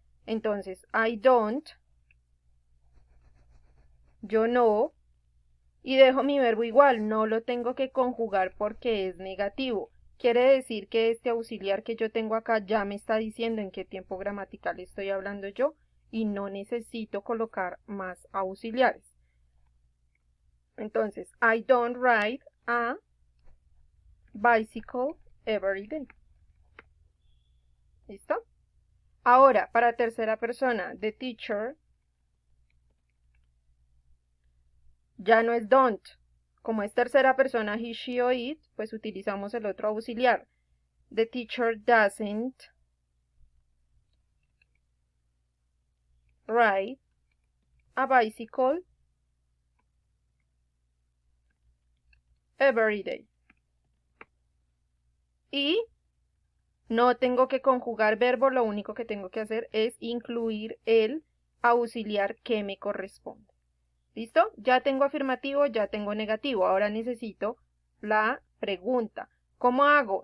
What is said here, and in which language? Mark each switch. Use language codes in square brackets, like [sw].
[es] Entonces, [en] I don't, [es] yo no, y dejo mi verbo igual, no lo tengo que conjugar porque es negativo. Quiere decir que este auxiliar que yo tengo acá ya me está diciendo en qué tiempo gramatical estoy hablando yo y no necesito colocar más auxiliares. [en] Entonces, I don't ride a bicycle every day. [es] ¿Listo? Ahora, para tercera persona, the teacher ya no es don't. Como es tercera persona, he, she o it, pues utilizamos el otro auxiliar. [en] The teacher doesn't ride a bicycle every day. [es] Y no tengo que conjugar verbo, lo único que tengo que hacer es incluir el auxiliar que me corresponde. ¿Listo? Ya tengo afirmativo, ya tengo negativo. Ahora necesito la pregunta. ¿Cómo hago?